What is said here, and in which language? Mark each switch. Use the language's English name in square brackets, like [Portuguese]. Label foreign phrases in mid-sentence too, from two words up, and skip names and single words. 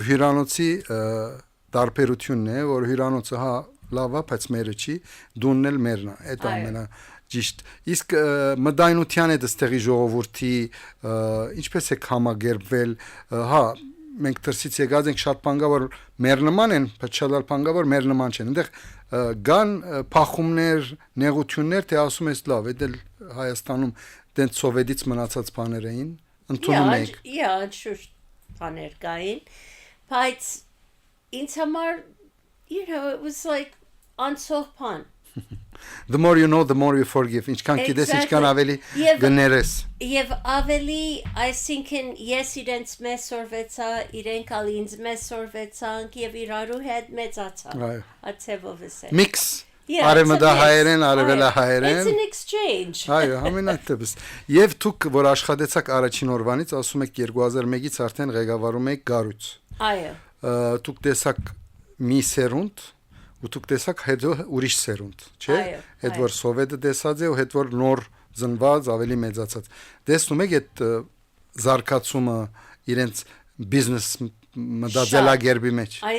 [Armenian] հյուրանոցի տարբերությունն է, որ հյուրանոցը հա լավ է, բայց մերը չի, դունն էլ մերն է, այդ ամենը ճիշտ։ Իսկ մտայնության հետ այստեղի ժողովրդի ինչպես է համագերբվել, հա, մենք դրսից եկած ենք շատ բան կա, որ մեր նման են, բայց շատ բան կա, որ մեր նման չեն։ Այնտեղ կան փախումներ, նեղություններ, թե ասում ես լավ, դա Հայաստանում դենց սովետից մնացած բաներ էին, ընդունում եք։ շուտ բաներ կային, բայց ինձ համար, [English] it was like [Armenian] անցող բան։ [English] The more you know, the more you forgive. [Armenian] Ինչքան գիտես, ինչքան ավելի գներես։ Եվ ավելի, այսինքն ես իրենց մեծ սորվեցա, իրենք ալ ինձ մեծ սորվեցանք եւ իրարու հետ մեծացանք։ Այո։ Ացեվով է։ Mix։ Արևմտահայերեն, արևելահայերեն։ [English] It's an exchange։ [Armenian] Այո, ամենատեպս։ Եվ դուք որ աշխատեցաք առաջին օրվանից, ասում եք 2001-ից արդեն ղեկավարում եք Գառույց։ Այո։ Դուք տեսաք մի սերունդ ու դուք տեսաք հետո ուրիշ սերունդ, չէ՞։ Այդ որ սովետը տեսած է ու հետ որ նոր ծնված, ավելի մեծացած։ Տեսնում եք այդ զարգացումը իրենց բիզնես մտածելակերպի մեջ։